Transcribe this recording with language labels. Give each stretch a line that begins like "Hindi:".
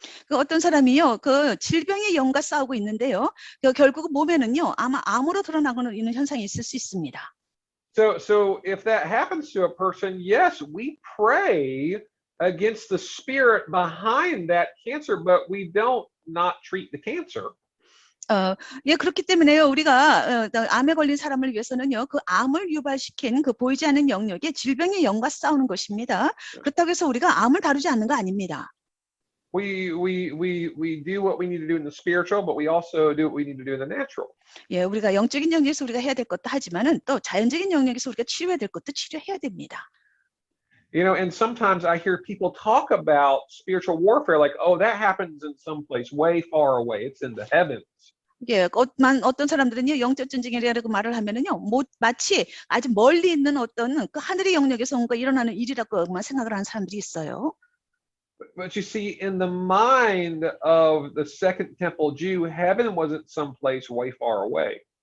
Korean: 그 어떤 사람이요 그 질병의 영과 싸우고 있는데요. 결국 몸에는요 아마 암으로 드러나고는 있는 현상이 있을 수 있습니다.
English: So if that happens to a person, yes, we pray against the spirit behind that cancer, but we don't not treat the cancer.
Korean: 예, 그렇기 때문에요. 우리가 암에 걸린 사람을 위해서는요, 그 암을 유발시킨 그 보이지 않는 영역의 질병의 영과 싸우는 것입니다. 그렇다고 해서 우리가 암을 다루지 않는 거 아닙니다.
English: We do what we need to do in the spiritual, but we also do what we need to do in the natural.
Korean: 예, 우리가 영적인 영역에서 우리가 해야 될 것도 하지만은 또 자연적인 영역에서 우리가 치료해야 될 것도 치료해야 됩니다.
English: And sometimes I hear people talk about spiritual warfare like, oh, that happens in some place way far away. It's in the heavens.
Korean: 예, 어떤 사람들은요, 영적 전쟁이라고 말을 하면은요, 마치 아주 멀리 있는 어떤 그 하늘의 영역에서 뭔가 일어나는 일이라고만 생각을 하는 사람들이 있어요.
English: But you see, in the mind of the Second Temple Jew, heaven wasn't someplace way far away.